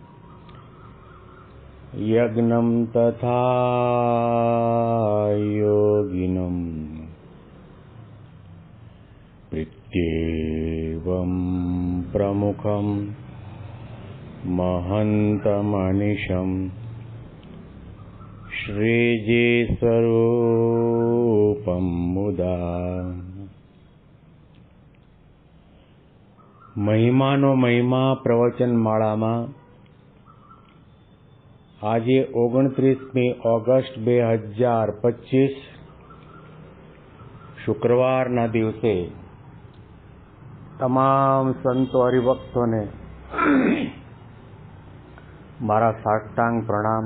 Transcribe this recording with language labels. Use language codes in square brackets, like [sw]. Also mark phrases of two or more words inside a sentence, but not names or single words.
[sa] यज्ञं तथा योगिनं प्रत्येवं प्रमुखं महन्तमनिशं श्रीजीस्वरूपं मुदा। [gu] મહિમાનો મહિમા પ્રવચન માળામાં આજે 29મી ઓગસ્ટ 2025 શુક્રવારના દિવસે તમામ સંતો હરિભક્તોને મારા સાષ્ટાંગ પ્રણામ.